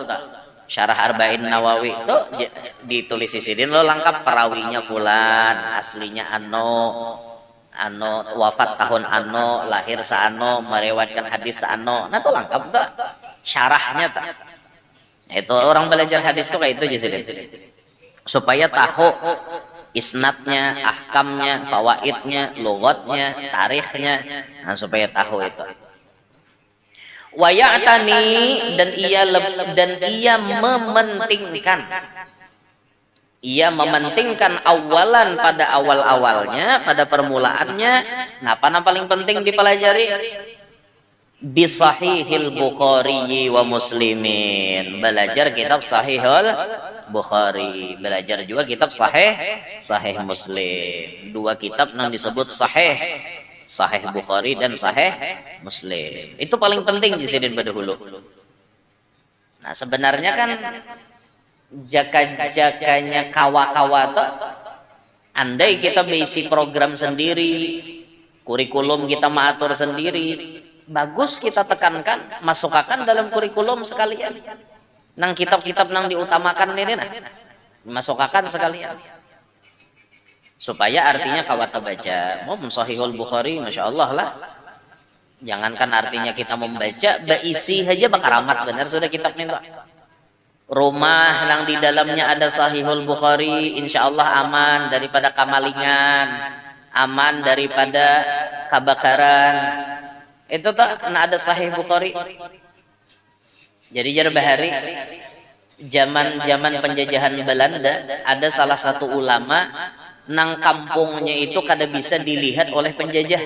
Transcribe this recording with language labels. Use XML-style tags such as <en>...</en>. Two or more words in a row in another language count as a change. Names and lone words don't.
<bjn>Syarah Arba'in Nawawi itu ditulis di Sidin lo lengkap, perawinya fulan, aslinya ano, wafat tahun ano, lahir saano, meriwayatkan hadis saano. Nah itu lengkap tuh syarahnya tuh. Itu orang belajar hadis tuh kayak itu aja Sidin.</bjn> <id>Supaya tahu isnadnya, ahkamnya, fawaidnya, lughatnya, tarikhnya, nah, supaya tahu itu. Wayatani, dan ia mementingkan awalan, pada awal-awalnya, pada permulaannya. Apa yang paling penting dipelajari?</id> <ar>بصحيحي البخاري ومسلم,</ar> <id>belajar kitab Sahihul Bukhari, belajar juga kitab Sahih Muslim. Dua kitab yang disebut Sahih Bukhari dan Sahih Muslim.</id> <bjn>Itu paling penting di Sidin pada hulu. Nah sebenarnya kan jaka-jakanya kawa-kawa tuh, andai kita berisi program sendiri, kurikulum kita mengatur sendiri, bagus kita tekankan, masukkan dalam kurikulum sekalian. Nang kitab-kitab nang diutamakan ini nah, masukkan sekalian. Supaya artinya kawata baca. Mau Sahihul Bukhari,</bjn> <ar>ما شاء الله</ar> <bjn>lah. Jangankan artinya kita membaca, berisi saja bakaramat benar sudah kitab ini.</bjn> <id>Rumah yang di dalamnya ada Sahihul Bukhari,</id> <ar>إن شاء الله</ar> <id>aman daripada kamalingan, aman daripada kebakaran.</id> <bjn>Itu tak ada Sahih Bukhari. Jadi jar bahari zaman penjajahan Belanda ada salah satu ulama nang kampungnya itu kada bisa dilihat oleh penjajah.</bjn>